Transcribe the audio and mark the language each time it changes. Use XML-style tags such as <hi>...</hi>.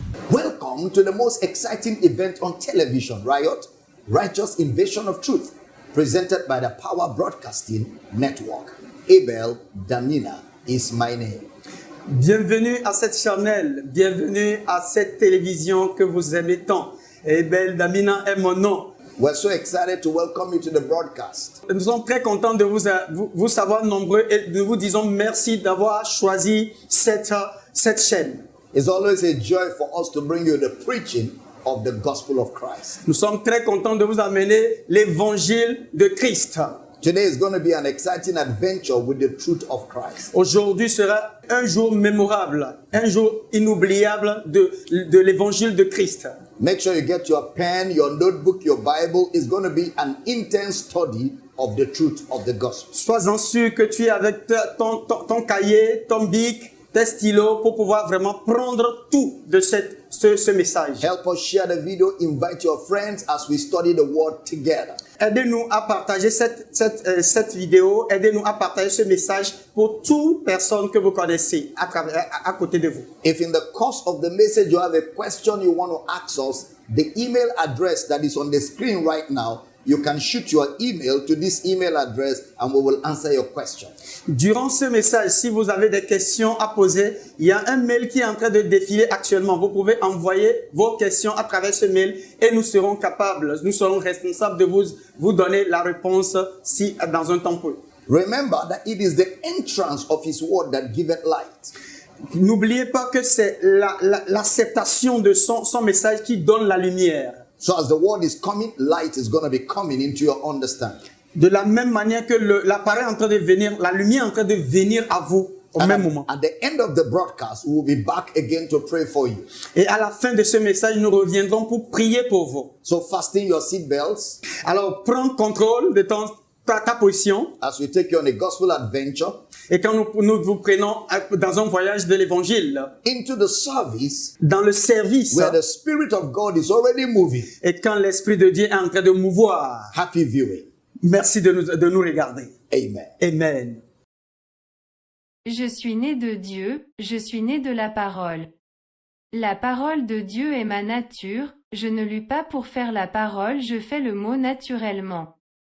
<en>Welcome to the most exciting event on television, Riot, Righteous Invasion of Truth, presented by the Power Broadcasting Network. Abel Damina is my name.</en> <fr>Bienvenue à cette channel, bienvenue à cette télévision que vous aimez tant. Abel Damina est mon nom.</fr> <en>We're so excited to welcome you to the broadcast.</en> <fr>Nous sommes très contents de vous savoir nombreux et nous vous disons merci d'avoir choisi cette chaîne.</fr> <en>It's always a joy for us to bring you the preaching of the gospel of Christ.</en> <fr>Nous sommes très contents de vous amener l'évangile de Christ.</fr> <en>Today is going to be an exciting adventure with the truth of Christ.</en> <fr>Aujourd'hui sera un jour mémorable, un jour inoubliable de l'évangile de Christ.</fr> <en>Make sure you get your pen, your notebook, your Bible. It's going to be an intense study of the truth of the gospel.</en> <fr>Sois-en sûr que tu es avec ton cahier, ton bic, tes stylos pour pouvoir vraiment prendre tout de ce message.</fr> <en>Help us share the video. Invite your friends as we study the word together.</en> <fr>Aidez-nous à partager cette vidéo. Aidez-nous à partager ce message pour toute personne que vous connaissez à côté de vous.</fr> <en>If in the course of the message you have a question you want to ask us, the email address that is on the screen right now, you can shoot your email to this email address and we will answer your question.</en> <fr>Durant ce message, si vous avez des questions à poser, il y a un mail qui est en train de défiler actuellement. Vous pouvez envoyer vos questions à travers ce mail et nous serons capables, nous serons responsables de vous donner la réponse si dans un temps peu.</fr> <en>Remember that it is the entrance of his word that giveth light.</en> <fr>N'oubliez pas que c'est l'acceptation de son message qui donne la lumière.</fr> <en>So as the word is coming, light is going to be coming into your understanding.</en> <fr>De la même manière que l'appareil est en train de venir, la lumière est en train de venir à vous au</fr> <en>And</en> <fr>même moment.</fr> <en>at the end of the broadcast, we will be back again to pray for you.</en> <fr>Et à la fin de ce message, nous reviendrons pour prier pour vous.</fr> <en>So fasten your seatbelts</en> <fr>Alors, prends contrôle de ta position.</fr> <en>as we take you on a gospel adventure</en> <fr>Et quand nous vous prenons dans un voyage de l'évangile,</fr> <en>into the service</en> <fr>dans le service,</fr> <en>where the Spirit of God is already moving.</en> <fr>et quand l'Esprit de Dieu est en train de mouvoir.</fr> <en>Happy viewing.</en> <fr>Merci de nous regarder.</fr> <en>Amen.</en> <fr>Amen. Je suis né de Dieu, je suis né de la parole. La parole de Dieu est ma nature, je ne lus pas pour faire la parole, je fais le mot naturellement.</fr>